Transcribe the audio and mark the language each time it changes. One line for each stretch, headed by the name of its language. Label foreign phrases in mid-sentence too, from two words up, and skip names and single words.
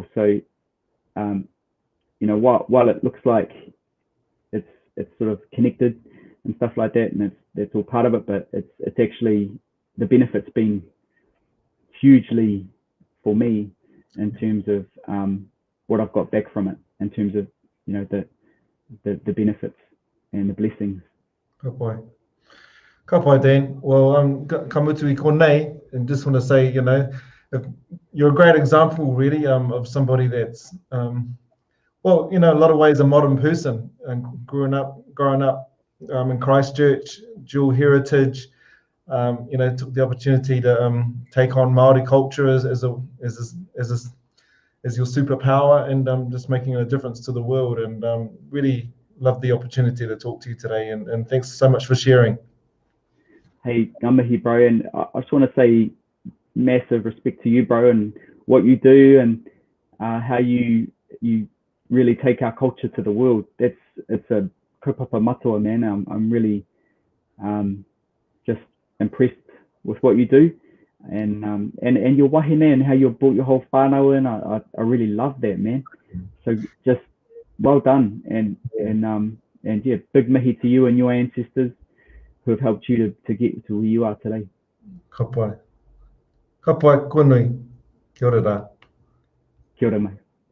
English: So, you know, while it looks like it's sort of connected and stuff like that, and that's all part of it, but it's actually, the benefits been hugely for me in terms of what I've got back from it, in terms of, you know, the benefits and the blessings.
Māori: Ka pai. Ka pai, Dan. Well, ka mutu I konei,
English: and just want to say, you know, you're a great example, really, of somebody that's, well, you know, a lot of ways a modern person, and growing up in Christchurch, dual heritage. You know, took the opportunity to take on Maori culture as your superpower, and just making a difference to the world. And really love the opportunity to talk to you today. And thanks so much for sharing.
Māori: Hey, ngā mihi,
English: bro. And I just want to say massive respect to you, bro, and what you do, and how you really take our culture to the world. It's a
Māori: kaupapa matua,
English: man. I'm really just impressed with what you do, and your wahine, and how you brought your whole whānau in. I really love that, man. So just well done, and yeah, big mihi to you and your ancestors who have helped you to get to where you are today.
Māori: Ka pai. Ka pai, konui. Kia ora rā. Kia ora mai.